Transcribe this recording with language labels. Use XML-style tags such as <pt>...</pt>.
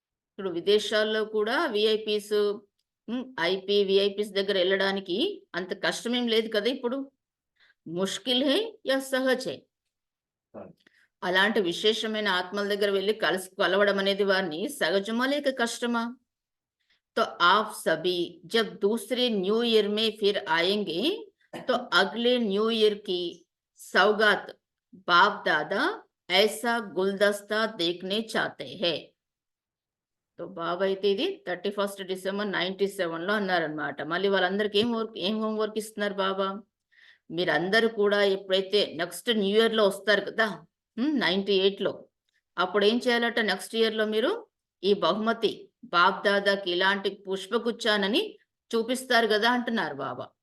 <te>ఇప్పుడు విదేశాల్లో కూడా విఐపీస్ ఐపీ విఐపీస్ దగ్గర వెళ్ళడానికి అంత కష్టమేం లేదు కదా ఇప్పుడు.</te> <hi>ముష్కిల్ హై యా సహజ్ హై?</hi> <te>అలాంటి విశేషమైన ఆత్మల దగ్గర వెళ్ళి కలవడం అనేది వారిని సహజమా లేక కష్టమా?</te> <hi>तो आप सभी जब दूसरे न्यू ईयर में फिर आएंगे तो अगले न्यू ईयर की सौगात बाप दादा ऐसा गुलदस्ता देखने चाहते हैं.</hi> <te>तो బాబా అయితే ఇది 31 డిసెంబర్ 97లో అన్నారనమాట. మళ్ళీ వాళ్ళందరికీ ఏం హోంవర్క్ ఇస్తున్నారు బాబా? మీరందరూ కూడా ఎప్పుడైతే నెక్స్ట్ న్యూ ఇయర్లో వస్తారు కదా 98లో, అప్పుడు ఏం చేయాలట? నెక్స్ట్ ఇయర్లో మీరు ఈ బహుమతి బాప్ దాదాకి ఇలాంటి పుష్పగుచ్చానని చూపిస్తారు కదా అంటున్నారు బాబా.</te>